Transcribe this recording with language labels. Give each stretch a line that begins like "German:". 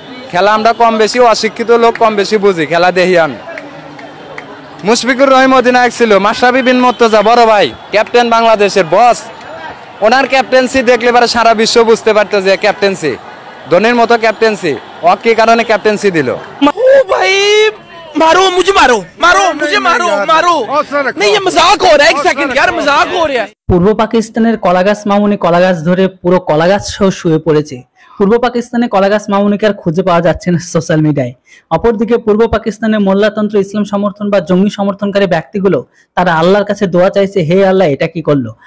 Bangla: খেলা আমরা কম বেশি অশিক্ষিত লোক কম বেশি বুঝি, খেলা দেখি আমি। মুশফিকুর রহিম অধিনায়ক ছিল, মাশরাফি বিন মুর্তজা বড় ভাই ক্যাপ্টেন বাংলাদেশের বস, ওনার ক্যাপ্টেন্সি দেখলে পারে সারা বিশ্ব বুঝতে পারতো যে ক্যাপ্টেন্সি ধোনির মতো ক্যাপ্টেন্সি, ও কি কারণে ক্যাপ্টেন্সি দিল?
Hindi: ভাই मारो मुझे, मारो मारो मुझे, मारो मारो नहीं, ये मजाक हो रहा है, 1 सेकंड यार, मजाक हो रहा है।
Bangla: পূর্ব পাকিস্তানের কলাগাছ মামুনি কলাগাছ ধরে পুরো কলাগাছ সহ শুয়ে পড়েছে। পূর্ব পাকিস্তানে কলাগাছ মামুনিকে আর খুঁজে পাওয়া যাচ্ছে না সোশ্যাল মিডিয়ায়। অপরদিকে পূর্ব পাকিস্তানের মোল্লাতন্ত্র ইসলাম সমর্থন বা জঙ্গি সমর্থনকারী ব্যক্তিগুলো তারা আল্লাহর কাছে দোয়া চাইছে, হে আল্লাহ এটা কি করলো।